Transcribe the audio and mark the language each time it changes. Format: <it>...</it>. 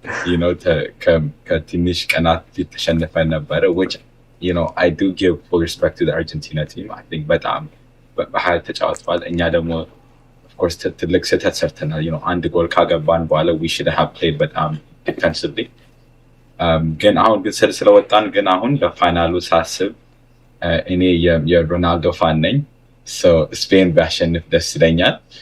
<en>You know,</en> <am>ከትንሽ ቀናት ፊት ተሸንፈን ነበረ,</am> <en>which, you know, I do give full respect to the Argentina team. I think</en> <am>በጣም በኃይል ተጫውተዋል። እኛ ደግሞ of course ትልቅ ስህተት ሰርተናል.</am> <en>You know,</en> <am>አንድ ጎል ካገባን በኋላ</am> <en>we should have played</en> <am>በጣም</am> <en>defensively.</en> <am>ግን አሁን ግን ስለወጣን ግን አሁን በፋይናሉ ሳስብ እኔ የሮናልዶ ፋን ነኝ. So ስፔን ቢያሸንፍ ደስ ይለኛል.</am>